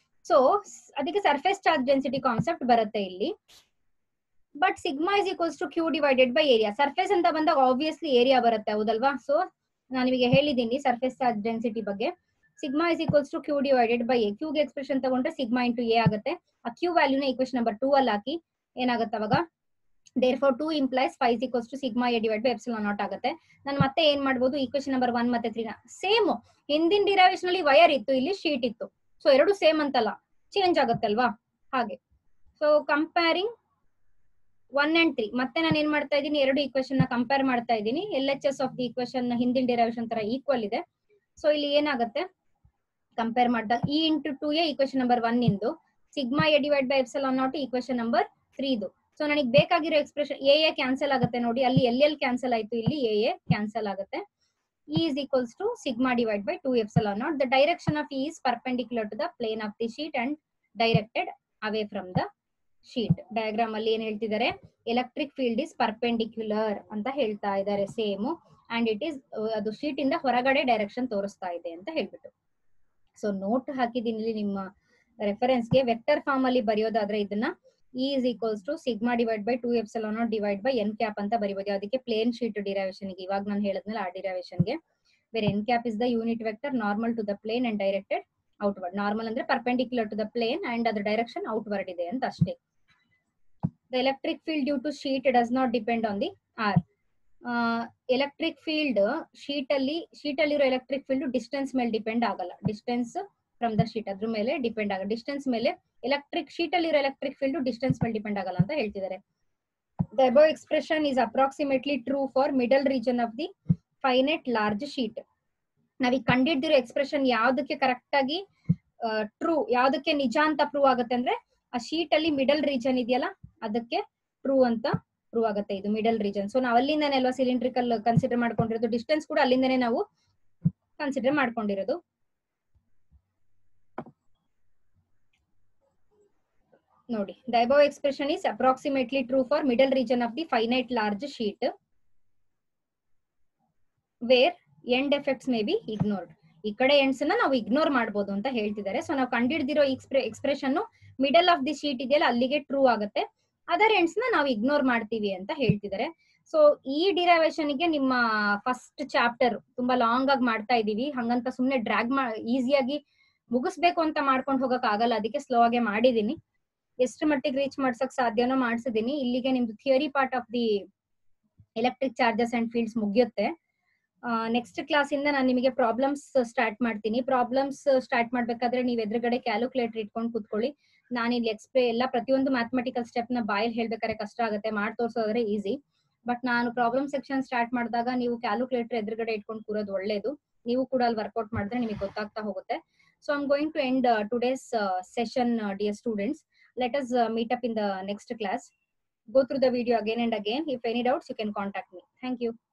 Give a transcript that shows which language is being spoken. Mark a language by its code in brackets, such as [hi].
[kn] So ಅದಕ್ಕೆ surface charge density concept ಬರುತ್ತೆ ಇಲ್ಲಿ. [en] But sigma is equals to Q divided by area. [kn] Surface ಅಂತ ಬಂದಾಗ ಆಬ್ವಿಯಸ್ಲಿ ಏರಿಯಾ ಬರುತ್ತೆ, ಹೌದಲ್ವಾ? ಸೊ ನಾನು ನಿಮಗೆ ಹೇಳಿದ್ದೀನಿ ಸರ್ಫೇಸ್ ಚಾರ್ಜ್ ಡೆನ್ಸಿಟಿ ಬಗ್ಗೆ. [en] Sigma is equals to Q divided by A. [kn] ಕ್ಯೂಗೆ expression ತಗೊಂಡ್ರೆ ಸಿಗ್ಮಾ ಇಂಟು ಎ ಆಗುತ್ತೆ. ಆ ಕ್ಯೂ ವ್ಯಾಲ್ಯೂನ ಇಕ್ವೇಶನ್ ನಂಬರ್ 2 ಅಲ್ಲಿ ಹಾಕಿ ಏನಾಗುತ್ತೆ ಅವಾಗ, [en] therefore 2 implies phi is equals to sigma a divided by epsilon naught [kn] ಆಗುತ್ತೆ. ನಾನು ಮತ್ತೆ ಏನ್ ಮಾಡ್ಬೋದು, ಇಕ್ವೇಶನ್ ನಂಬರ್ 1 ಮತ್ತೆ 3 ನ ಸೇಮ್, ಹಿಂದಿನ ಡಿರೈವೇಶನ್ ಅಲ್ಲಿ ವೈರ್ ಇತ್ತು, ಇಲ್ಲಿ ಶೀಟ್ ಇತ್ತು. ಸೊ ಎರಡು ಸೇಮ್ ಅಂತಲ್ಲ, ಚೇಂಜ್ ಆಗುತ್ತಲ್ವಾ ಹಾಗೆ. ಸೊ ಕಂಪೇರಿಂಗ್ 1 and 3, ಮತ್ತೆ ನಾನು ಏನ್ ಮಾಡ್ತಾ ಇದ್ದೀನಿ, ಎರಡು ಇಕ್ವೇಶನ್ ನ ಕಂಪೇರ್ ಮಾಡ್ತಾ ಇದ್ದೀನಿ. LHS ಆಫ್ ದಿ ಇಕ್ವೇಶನ್ ಹಿಂದಿನ ಡಿರೈವೇಶನ್ ತರ ಈಕ್ವಲ್ ಇದೆ. ಸೊ ಇಲ್ಲಿ ಏನಾಗುತ್ತೆ ಕಂಪೇರ್ ಮಾಡಿದಾಗ E into 2a equation number 1 into, sigma A divide by epsilon naught equation number 3 ಇದು. ಸೊ ನನಗೆ ಬೇಕಾಗಿರೋ ಎಕ್ಸ್ಪ್ರೆಷನ್ ಎ ಕ್ಯಾನ್ಸಲ್ ಆಗುತ್ತೆ ನೋಡಿ, ಅಲ್ಲಿ ಎಲ್ ಕ್ಯಾನ್ಸಲ್ ಆಯ್ತು, ಇಲ್ಲಿ ಎ ಕ್ಯಾನ್ಸಲ್ ಆಗುತ್ತೆ. [en] E is equals to sigma divided by 2 epsilon naught. The direction of E is perpendicular to the plane of the sheet and directed away from the sheet. [kn] Diagram ಅಲ್ಲಿ ಏನ್ ಹೇಳ್ತಿದ್ದಾರೆ, electric field is perpendicular ಅಂತ ಹೇಳ್ತಾ ಇದ್ದಾರೆ same, and it is ಅದು sheet ಇಂದ ಹೊರಗಡೆ direction ತೋರಿಸ್ತಾ ಇದೆ ಅಂತ ಹೇಳ್ಬಿಟ್ಟು. ಸೊ ನೋಟ್ ಹಾಕಿದ್ದೀನಿ ನಿಮ್ಮ ರೆಫರೆನ್ಸ್ಗೆ. ವೆಕ್ಟರ್ ಫಾರ್ಮ್ ಅಲ್ಲಿ ಬರೆಯೋದಾದ್ರೆ ಇದನ್ನ [en] E is equals to sigma divided by 2 epsilon naught divided by n cap [kn] ಅಂತ ಬರಿಬೋದು. ಅದಕ್ಕೆ ಪ್ಲೇನ್ ಶೀಟ್ ಡಿರೈವೇಶನ್ ಗೆ, [en] ಇವಾಗ ನಾನು ಹೇಳಿದ್ನಲ್ಲ ಆ ಡಿರೈವೇಶನ್ ಗೆ, where n cap is the unit vector normal to the plane and directed outward. [kn] Normal ಅಂದ್ರೆ [en] perpendicular to the plane and [kn] ಅದರ ಡೈರೆಕ್ಷನ್ outward ಇದೆ ಅಂತ ಅಷ್ಟೇ. [en] The electric field due to sheet does not depend on the R. [kn] Electric field sheet ಅಲ್ಲಿರೋ electric field distance ಮೇಲೆ depend ಆಗಲ್ಲ. Distance from the sheet ಅದ್ರ ಮೇಲೆ ಡಿಪೆಂಡ್ ಆಗಲ್ಲ. ಡಿಸ್ಟೆನ್ಸ್ ಮೇಲೆ ಶೀಟ್ ಅಲ್ಲಿರೋ ಎಲೆಕ್ಟ್ರಿಕ್ ಫೀಲ್ಡ್ ಡಿಸ್ಟೆನ್ಸ್ ಮೇಲೆ ಡಿಪೆಂಡ್ ಆಗಲ್ಲ ಅಂತ ಹೇಳ್ತಿದ್ದಾರೆ. [en] The above expression is approximately true for middle region of the finite large sheet. [kn] ನಾವೀಗ ಕಂಡಿಡ್ದಿರೋ ಎಕ್ಸ್ಪ್ರೆಷನ್ ಯಾವ್ದಕ್ಕೆ ಕರೆಕ್ಟ್ ಆಗಿ ಟ್ರೂ, ಯಾವ್ದಕ್ಕೆ ನಿಜ ಅಂತ ಪ್ರೂವ್ ಆಗುತ್ತೆ ಅಂದ್ರೆ, ಆ ಶೀಟ್ ಅಲ್ಲಿ ಮಿಡಲ್ ರೀಜನ್ ಇದೆಯಲ್ಲ ಅದಕ್ಕೆ ಟ್ರೂ ಅಂತ ಪ್ರೂವ್ ಆಗುತ್ತೆ, ಇದು ಮಿಡಲ್ ರೀಜನ್. ಸೊ ನಾವು ಅಲ್ಲಿಂದಾನೆ ಅಲ್ವಾ ಸಿಲಿಂಡ್ರಿಕಲ್ ಕನ್ಸಿಡರ್ ಮಾಡ್ಕೊಂಡಿರೋದು, ಡಿಸ್ಟೆನ್ಸ್ ಕೂಡ ಅಲ್ಲಿಂದಾನೆ ನಾವು ಕನ್ಸಿಡರ್ ಮಾಡ್ಕೊಂಡಿರೋದು. ನೋಡಿ, [en] the above expression is approximately true for middle region of the finite large sheet where end effects may be ignored. [kn] ಈ ಕಡೆ ಎಂಡ್ಸ್ ನ ನಾವು ಇಗ್ನೋರ್ ಮಾಡಬಹುದು ಅಂತ ಹೇಳ್ತಿದ್ದಾರೆ. ಸೊ ನಾವು ಕಂಡಿಡ್ದಿರೋ expression middle of the sheet ಇದೆಯಲ್ಲ ಅಲ್ಲಿಗೆ ಟ್ರೂ ಆಗುತ್ತೆ, ಅದರ್ ಎಂಡ್ಸ್ ನ ನಾವು ಇಗ್ನೋರ್ ಮಾಡ್ತೀವಿ ಅಂತ ಹೇಳ್ತಿದ್ದಾರೆ. ಸೊ ಈ ಡಿರೈವೇಶನ್ ಗೆ ನಿಮ್ಮ ಫಸ್ಟ್ ಚಾಪ್ಟರ್ ತುಂಬಾ ಲಾಂಗ್ ಆಗಿ ಮಾಡ್ತಾ ಇದೀವಿ, ಹಂಗಂತ ಸುಮ್ನೆ ಡ್ರ್ಯಾಗ್ ಈಸಿಯಾಗಿ ಮುಗಿಸ್ಬೇಕು ಅಂತ ಮಾಡ್ಕೊಂಡು ಹೋಗಕ್ ಆಗಲ್ಲ, ಅದಕ್ಕೆ ಸ್ಲೋ ಆಗಿ ಮಾಡಿದೀನಿ. ಎಷ್ಟು ಮಟ್ಟಿಗೆ ರೀಚ್ ಮಾಡ್ಸಕ್ ಸಾಧ್ಯನೋ ಮಾಡ್ಸಿದೀನಿ. ಇಲ್ಲಿಗೆ ನಿಮ್ದು theory part of the electric charges and fields ಮುಗಿಯುತ್ತೆ. ನೆಕ್ಸ್ಟ್ ಕ್ಲಾಸ್ ಇಂದ ನಾನು ನಿಮಗೆ ಪ್ರಾಬ್ಲಮ್ಸ್ ಸ್ಟಾರ್ಟ್ ಮಾಡ್ತೀನಿ. ಪ್ರಾಬ್ಲಮ್ಸ್ ಸ್ಟಾರ್ಟ್ ಮಾಡ್ಬೇಕಾದ್ರೆ ನೀವು ಎದುರುಗಡೆ ಕ್ಯಾಲ್ಕುಲೇಟರ್ ಇಟ್ಕೊಂಡು ಕೂತ್ಕೊಳ್ಳಿ. ನಾನು ಇಲ್ಲಿ ಎಲ್ಲ ಪ್ರತಿಯೊಂದು ಮ್ಯಾಥಮೆಟಿಕಲ್ ಸ್ಟೆಪ್ ನ ಬಾಯಲ್ಲಿ ಹೇಳ್ಬೇಕಾದ್ರೆ ಕಷ್ಟ ಆಗುತ್ತೆ, ಮಾಡಿ ತೋರ್ಸೋದ್ರೆ ಈಸಿ. ಬಟ್ ನಾನು ಪ್ರಾಬ್ಲಮ್ ಸೆಕ್ಷನ್ ಸ್ಟಾರ್ಟ್ ಮಾಡಿದಾಗ ನೀವು ಕ್ಯಾಲ್ಕುಲೇಟರ್ ಎದುರುಗಡೆ ಇಟ್ಕೊಂಡು ಕೂರೋದು ಒಳ್ಳೇದು. ನೀವು ಕೂಡ ಅಲ್ಲಿ ವರ್ಕೌಟ್ ಮಾಡಿದ್ರೆ ನಿಮಗೆ ಗೊತ್ತಾಗ್ತಾ ಹೋಗುತ್ತೆ. [en] So I'm going to end today's session, dear students. Let us meet up in the next class. Go through the video again and again. If any doubts, you can contact me. Thank you.